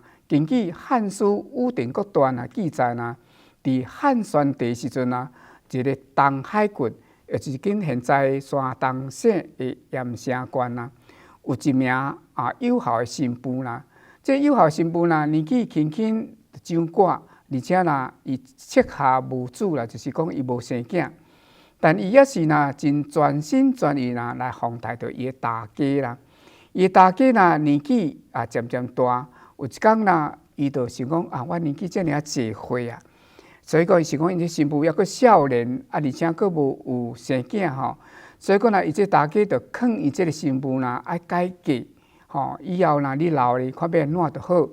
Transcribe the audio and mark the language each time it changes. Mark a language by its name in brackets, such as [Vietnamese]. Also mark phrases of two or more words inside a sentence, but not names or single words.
[Min Nan Chinese] 根据《汉书·武定国传》啊记载啦，伫汉宣帝时阵啊，一个东海郡，也就是今现在山东省的盐城县啦，有一名有效的新妇啦。这有效新妇啦，年纪轻轻就长寡。而且啦，伊膝下无子啦，就是讲伊无生囝，但伊也是啦，真全心全意啦来奉待着伊的大家啦。伊的大家啦，年纪渐渐大，有一天啦，伊就想讲我年纪遮尔啊济岁啊，所以讲伊想讲伊这新妇抑阁少年，而且阁无有生囝吼，所以讲啦，伊这大家就劝伊这个新妇啦爱改嫁以后啦你老咧，看要安怎就好。